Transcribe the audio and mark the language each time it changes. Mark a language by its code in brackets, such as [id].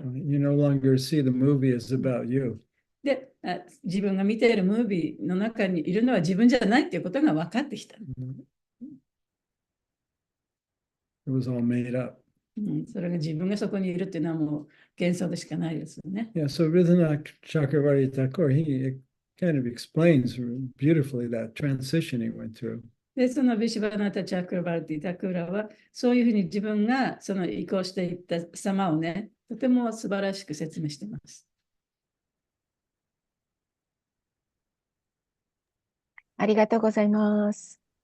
[en] You no longer see the movie as about you. [ja] で、自分が見ているムービーの中にいるのは自分じゃないっていうことが分かってきた。 [en] It was all made up. [ja] それが自分がそこにいるっていうのはもう幻想でしかないですよね。 [en] Yeah, so Vidhanath Chakravarti Thakur, he kind of explains beautifully that transition he went through. [ja] で、そのビシュバナタ・チャクラバルティ・タクラは、そういうふうに自分がその移行していった様をね、とても素晴らしく説明しています。ありがとうございます。